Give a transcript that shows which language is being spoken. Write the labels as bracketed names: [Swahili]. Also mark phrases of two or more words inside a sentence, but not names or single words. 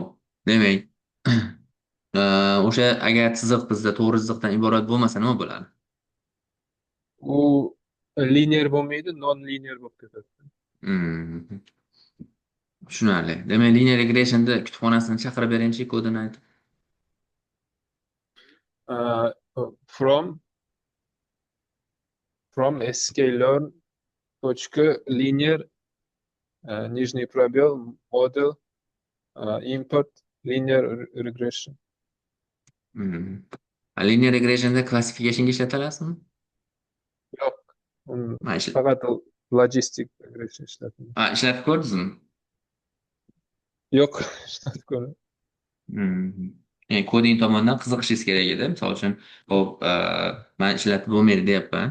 [Uzbek] Demak, o'sha agar chiziq bizda to'g'ri chiziqdan iborat bo'lmasa nima bo'ladi? U linear bo'lmaydi, [English] non linear [Uzbek] bo'lib ketadi. Hmm. Tushunarli. Demak, [English] linear regressionda [Uzbek] kutubxonasini chaqirib beringchi kodini aytib. [English] Uh, from sklearn .linear [Russian] нижний пробел [English] model import linear regression. [Uzbek] Hmm. [English] Linear regressionda classificationga [Uzbek] ishlatalasizmi? Yo'q, Ha, ishla- faqat [English] logistic regression [Uzbek] ishlatiladi. Ishlatib ko'rdingizmi? Yo'q, ishlatib ko'ring. Hmm. Yani koding tomondan qiziqishingiz kerak edi. Misol uchun, hop, man ishlatib bo'lmaydi deyapman.